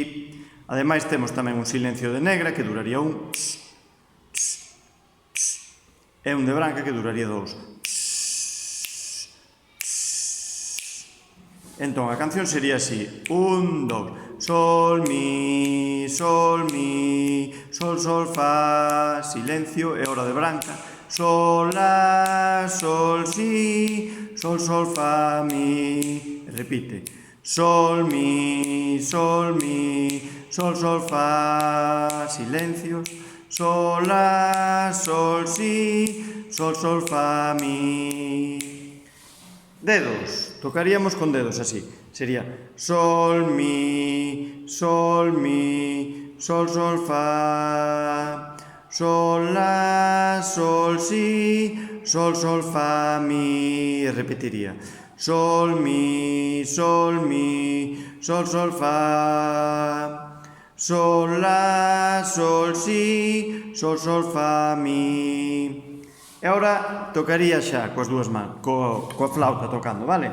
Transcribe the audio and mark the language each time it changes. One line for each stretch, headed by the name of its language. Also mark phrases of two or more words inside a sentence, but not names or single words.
Galician: Ademais temos tamén un silencio de negra que duraría un, e un de branca que duraría 2. Entón, a canción sería así. 1, 2. Sol, mi, sol, fa, silencio, e hora de branca. Sol, la, sol, si, sol, fa, mi. E repite. Sol, mi, sol, fa, silencio. Sol, la, sol, si, sol, fa, mi. Dedos, tocaríamos con dedos así, sería sol, mi, sol, fa, sol, la, sol, si, sol, fa, mi, e repetiría sol, mi, sol, fa, sol, la, sol, si, sol, fa, mi. E agora tocaría xa coas dúas mans, coa flauta tocando, vale?